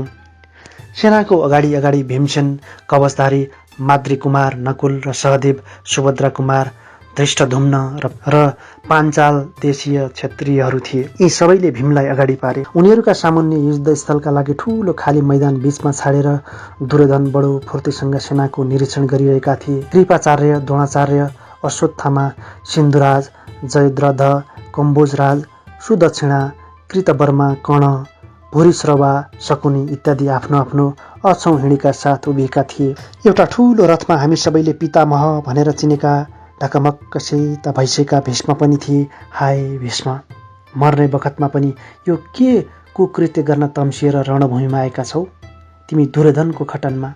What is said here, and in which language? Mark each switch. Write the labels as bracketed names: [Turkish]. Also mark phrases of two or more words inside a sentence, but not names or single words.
[Nepali] सेनाको अगाडि अगाडि भीमसेन, कवचधारी माद्री कुमार, नकुल र सहदेव, सुभद्रा कुमार, धृष्टद्युम्न र पाञ्चाल देशीय क्षत्रियहरू थिए। यी सबैले भीमलाई अगाडि पारे। उनीहरूका सामुन्ने युद्धस्थलका लागि ठूलो खाली मैदान बीचमा छाडेर दुर्योधन बडो फुर्तीसँग सेनाको निरीक्षण गरिरहेका थिए। कृपाचार्य, द्रोणाचार्य, अश्वत्थामा, सिन्धुराज, जयद्रथ, कम्बोजराज, सुदक्षिणा, कृतवर्मा, कर्ण, भूरिश्रवा, शकुनी इत्यादि आफ्नो आफ्नो अक्षौं हिँडीका साथ उभिएका थिए। एउटा ठूलो रथमा हामी सबैले पितामह भनेर चिनेका ढकमक्क सेता भइसकेका भीष्म पनि थिए। हाय भीष्म, मर्ने बखतमा पनि यो के कुकृत्य गर्न तम्सिएर रणभूमिमा आएका छौ तिमी दुर्योधनको खटनमा?